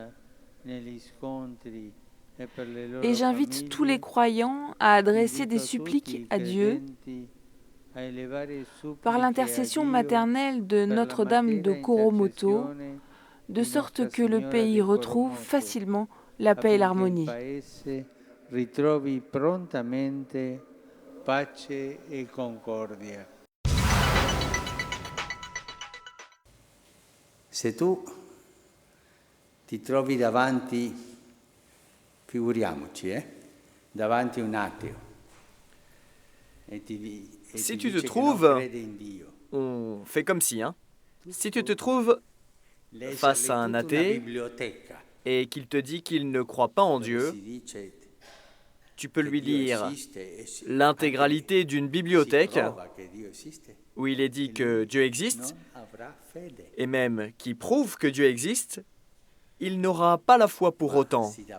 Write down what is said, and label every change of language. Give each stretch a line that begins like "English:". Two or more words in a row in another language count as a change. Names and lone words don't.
French: Et j'invite tous les croyants à adresser des suppliques à Dieu par l'intercession maternelle de Notre-Dame de Coromoto, de sorte que le pays retrouve facilement la paix et l'harmonie.
Italian: Se tu ti trovi davanti, figuriamoci, davanti un ateo.
French: Si tu te trouves, on fait comme si, si tu te trouves face à un athée et qu'il te dit qu'il ne croit pas en Dieu, tu peux lui lire l'intégralité d'une bibliothèque où il est dit que Dieu existe et même qui prouve que Dieu existe, il n'aura pas la foi pour autant.